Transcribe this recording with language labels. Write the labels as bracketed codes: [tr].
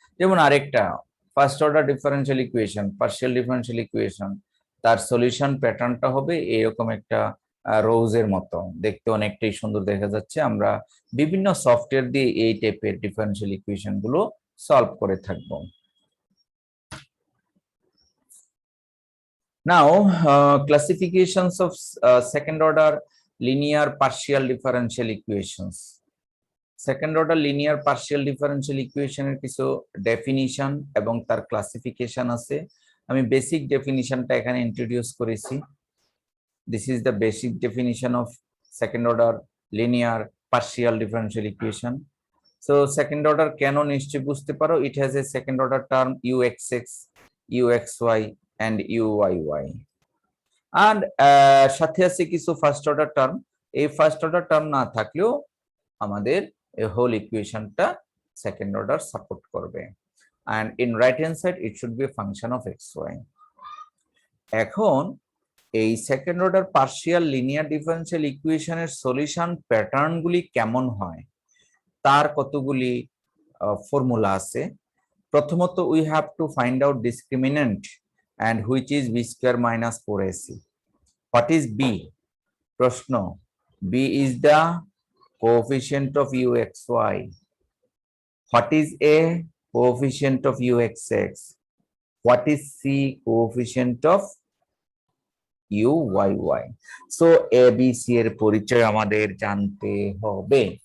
[bn] যেমন আরেকটা first order differential equation, partial differential equation, তার সলিউশন প্যাটার্নটা হবে এরকম একটা রোজের মতো, দেখতে অনেকটাই সুন্দর দেখা যাচ্ছে। আমরা বিভিন্ন সফটওয়্যার দিয়ে এই টাইপের ডিফারেন্সিয়াল ইকুয়েশন গুলো সলভ করে থাকবো। [en] Now, classifications of second order linear partial differential equations. Second order linear partial differential equation [bn] এর কিছু ডেফিনিশন এবং তার ক্লাসিফিকেশন আছে। আমি বেসিক ডেফিনিশনটা এখানে ইন্ট্রোডিউস করেছি। [en] This is the basic definition of second order linear partial differential equation. So second order [bn] কেন নিশ্চয়ই বুঝতে পারো, [en] it has a second order term uxx, uxy and uyy, and [bn] সাথে আছে কিছু ফার্স্ট অর্ডার টার্ম। এই ফার্স্ট অর্ডার টার্ম না থাকলেও আমাদের এই হোল ইকুয়েশনটা সেকেন্ড অর্ডার সাপোর্ট করবে, [en] and in right hand side it should be a function of xy. [bn] এখন এই second order partial linear differential ইকুয়েশনের সলিউশন প্যাটার্নগুলি কেমন হয়, তার কতগুলি ফর্মুলা আছে। [en] প্রথমত we have to find out discriminant and which is b square minus 4ac। What is b? প্রশ্ন, b is the coefficient of uxy. What is a coefficient of uxx? What is c coefficient of uyy? [bn] So abc এর পরিচয় আমাদের জানতে হবে।